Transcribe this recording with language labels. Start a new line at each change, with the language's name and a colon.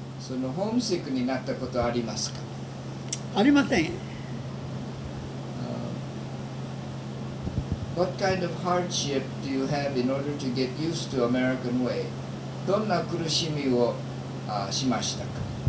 Japanese: そのホームシックになったことはありますか？ありません。
English: What kind of hardship do you have in order to get used to American way?
Japanese: どんな苦しみをしましたか？